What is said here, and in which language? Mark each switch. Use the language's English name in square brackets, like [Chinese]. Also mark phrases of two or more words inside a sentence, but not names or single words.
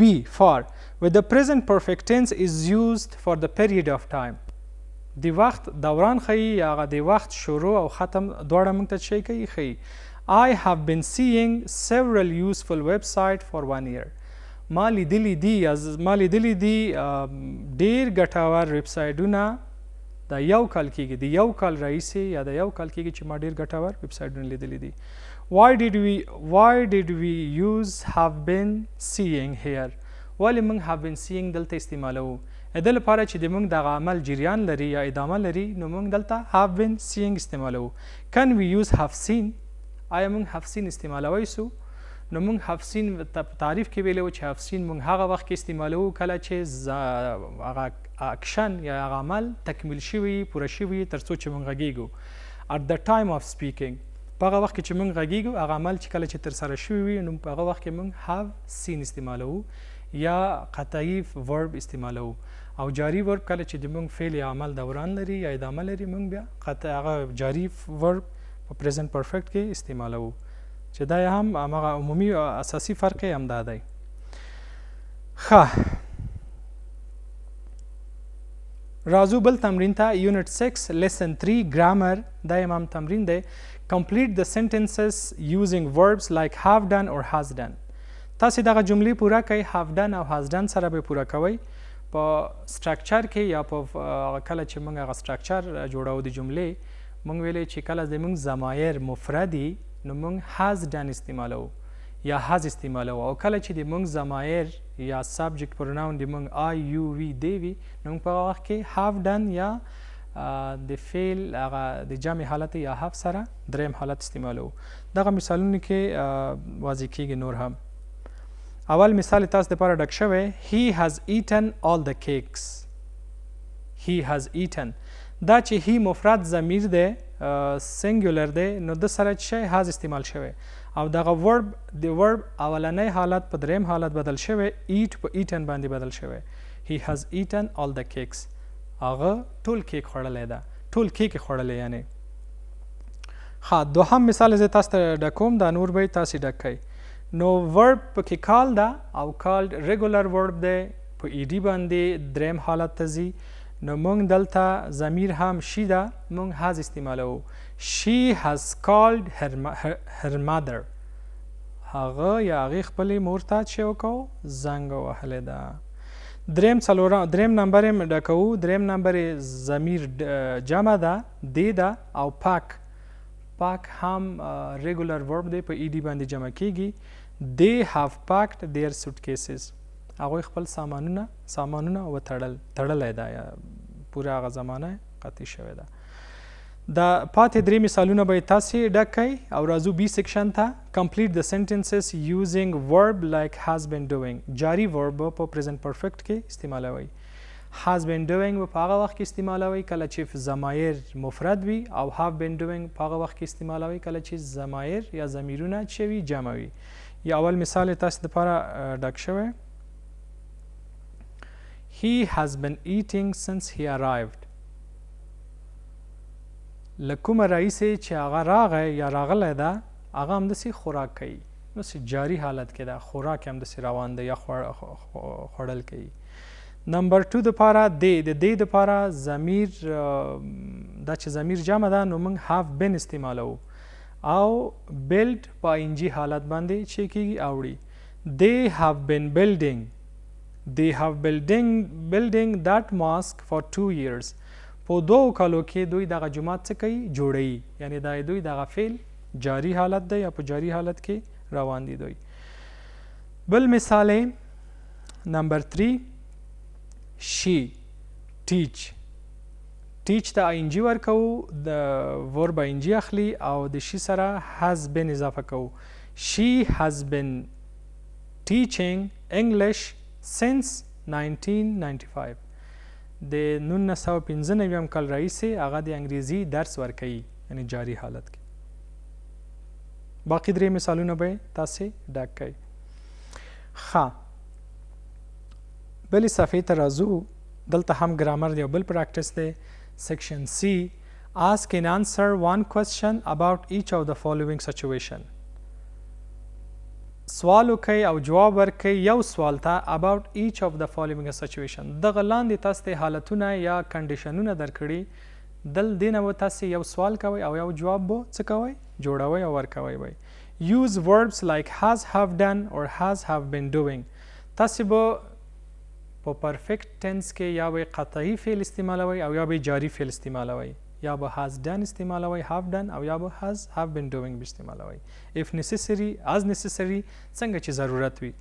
[English] For with the present perfect tense is used for the period of time [Pashto] د وخت دوران ښیي یا هغه د وخت شروع او ختم دواړه موږ ته څه کوي ښیي [English] I have been seeing several useful websites for 1 year [Pashto] ما لیدلی دي ډیر ګټور ویب سایټونه د یو کال کېږي د یو کال راهیسې یا د یو کال کېږي چې ما ډیر ګټور ویب سایټونه لیدلی دي [English] Why did we use have been seeing here [Pashto] ولې موږ [English] have been seeing [Pashto] دلته استعمالوو د لپاره چې د موږ دغه عمل جریان لري یا ادامه لري نو موږ دلته [English] have been seeing [Pashto] استعمالوو [English] Can we use have seen [Pashto] آیا موږ [English] have seen [Pashto] استعمالوی سو نو موږ [English] have seen [Pashto] په تعریف کې ویلو چې have seen موږ هغه وخت کې استعمالوو کله چې هغه اکشن یا هغه عمل تکمیل شوي پوره شوي تر څو چې موږ غږیږو [English] at the time of speaking [Pashto] په هغه وخت کې چې موږ غږیږو هغه عمل چې کله چې ترسره شوی وي نو په هغه وخت کې موږ [English] have seen [Pashto] استعمالوو یا قطعي ورب استعمالوو او جاری ورب کله چې د موږ فعل یا عمل دوران لري یا ادامه لري موږ بیا قطع هغه جاری ورب په [English] present perfect [Pashto] کې استعمالوو چې دا هم هغه عمومي اساسي فرق یې همدا دی. ښه راځو بل تمرین ته [English] unit 6 lesson 3 grammar [Pashto] دا هم تمرین دی. [English] complete the sentences using verbs like have done or has done. [Pashto] تاسو دغه جملې پوره کړئ [English] have done [Pashto] او [English] has done [Pashto] سره به پوره کوئ په سټرکچر کې یا په کله چې موږ هغه سټرکچر جوړو د جملې موږ ویلې چې کله زموږ ضمایر مفردي نو موږ [English] has done [Pashto] استعمالو یا has استعمالو او کله چې د موږ ضمایر یا [English] subject pronoun [Pashto] د موږ [English] I you we they [Pashto] وي نو موږ په وخت کې [English] have done [Pashto] یا د فعل هغه د جمع حالت یا have سره دریم حالت استعمالو. دغه مثالونه کې واضح کیږي نور هم. اول مثال تاسو لپاره ډک شوی [English] he has eaten all the cakes. he has eaten [Pashto] دا چې he مفرد ضمیر دی سنګولر دی نو د سره چې has استعمال شوی او دغه ورب د ورب اولنۍ حالت په دریم حالت بدل شوی eat په eaten باندې بدل شوی. [English] he has eaten all the cakes [Pashto] هغه ټول کیک خوړلی ده ټول کیک خوړلی یعنی. ښه دوهم مثال زه تاسو ته ډکوم دا نور به تاسو ډک کړئ. نو ورب پکې کال ده او [English] called regular verb [Pashto] دی په ای ډي باندې دریم حالت ته ځي نو موږ دلته ضمیر هم شي ده موږ has استعمالوو. [English] she has called her mother [Pashto] هغه یا هغې خپلې مور ته چې وکړو زنګ وهلی ده. دریم نمبر یې ډکوو دریم نمبر یې ضمیر جمع ده دی ده او پاک هم [English] regular verb [Pashto] دی په ای ډي باندې جمع کیږي. [English] they have packed their suitcases [Pashto] هغوی خپل سامانونه وتړلی ده یا پوره هغه زمانه قطعي شوې ده. دا پاتې درې مثالونه به یې تاسې ډک کړئ او راځو [English] B section [Pashto] ته. [English] complete the sentences using verb like has been doing. [Pashto] جاری ورب په [English] present perfect [Pashto] کې استعمالوئ. [English] has been doing [Pashto] په هغه وخت کې استعمالوئ کله چې ضمایر مفرد وي او [English] have been doing [Pashto] په هغه وخت کې استعمالوئ کله چې ضمایر یا ضمیرونه چې وي جمع وي. یا اول مثال تاسو دپاره ډک شوی [English] he has been eating since he arrived. [Pashto] له کومه راهیسې چې هغه راغی یا راغلی ده هغه همداسې خوراک کوي همداسې جاري حالت کې ده خوراک یې همداسې روان ده یا خوړل کوي. نمبر 2 دپاره د دې دپاره ضمیر دا چې ضمیر جمع ده نو موږ [English] have been [Pashto] استعمالوو او build په انجي حالت باندې چې کېږي اوړي. [English] they have been building that mosque for 2 years. [Pashto] په 2 کالو کې دوی دغه جومات څه کوي جوړوي یعنی دا دوی دغه فعل جاری حالت دی یا په جاری حالت کې روان دي دوی. بل مثال نمبر 3 [English] she teach [Pashto] ته انجی ورکوو د ورب انجی اخلي او د شي سره [English] has been [Pashto] اضافه کوو. [English] she has been teaching English since 1995. [Pashto] د 1995 کال راهیسې هغه د انګریزي درس ورکوي یعنی جاری حالت کې. باقي درې مثالونه به تاسې ډک کړئ. ښه بلې صفحې ته راځو. دلته هم ګرامر دی او بل پراکټس دی. [English] Section C ask and answer one question about each of the following situation. [Pashto] سوال وکړئ او جواب ورکړئ یو سوال ته [English] about each of the following situation. [Pashto] دغه لاندې تاسو ته حالتونه یا کنډیشنونه درکړي دل دې نه به تاسې یو سوال کوئ او یو جواب به څه کوئ جوړوئ او ورکوئ به. [English] use verbs like has have done or has have been doing. [Pashto] تاسې به په [English] perfect tense [Pashto] کې یا به قطعي فعل استعمالوئ او یا به جاری فعل استعمالوئ یا به [English] has done [Pashto] استعمالوئ [English] have done [Pashto] او یا به [English] has have been doing [Pashto] استعمالوئ. [English] if necessary as necessary [Pashto] څنګه چې ضرورت وي.